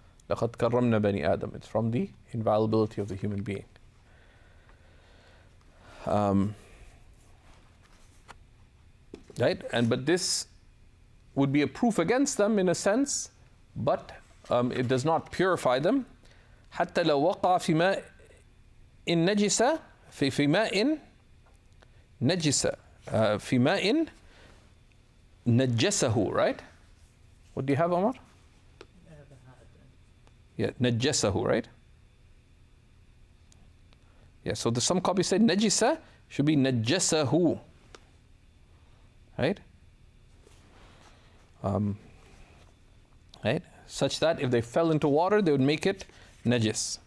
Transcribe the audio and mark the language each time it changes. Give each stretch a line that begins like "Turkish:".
Arabic: لَقَدْ كَرَّمْنَا بَنِي آدَمَ.
English: It's from the inviolability of the human being. Right? But this would be a proof against them in a sense, but it does not purify them.
Arabic: حتى لو وقع في ماء نجسة في ماء نجسة في ماء نجسه, right?
English: What do you have, Omar? Yeah, نجسه, right? Yeah, so some copies say najisa, should be najasahu, right? Right? Such that if they fell into water, they would make it najis.